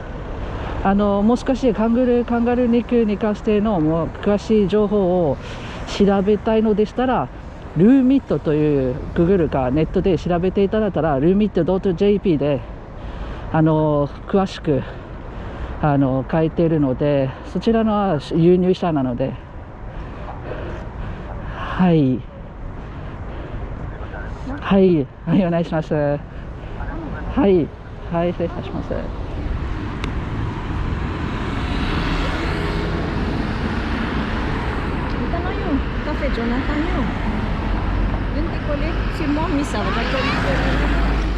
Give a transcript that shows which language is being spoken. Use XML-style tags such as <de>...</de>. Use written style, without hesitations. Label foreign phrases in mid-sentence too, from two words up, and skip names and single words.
<ja>もう少しカンガルー肉に関してのもう詳しい情報を調べたいのでしたら、ルーミットという Google かネットで調べていただいたら、ルーミット .jp で詳しく書いているので、そちらの輸入者なので、はい。はい、はい、お願いします。はい、はい、失礼いたします。</ja> <tl>Kita na yun. Cafe Jonathan yun. Yun ti kulit si Mommy sa</tl>